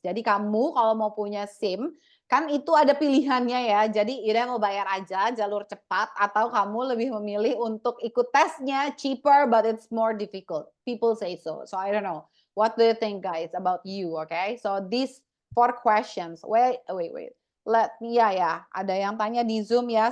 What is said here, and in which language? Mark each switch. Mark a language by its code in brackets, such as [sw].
[id] Jadi kamu kalau mau punya SIM, kan itu ada pilihannya ya. Jadi udah mau bayar aja jalur cepat, atau kamu lebih memilih untuk ikut tesnya, cheaper but it's more difficult. [en] People say so. So I don't know. What do you think, guys, about you? Okay, so these 4 questions. Wait. [id] Ada yang tanya di Zoom ya.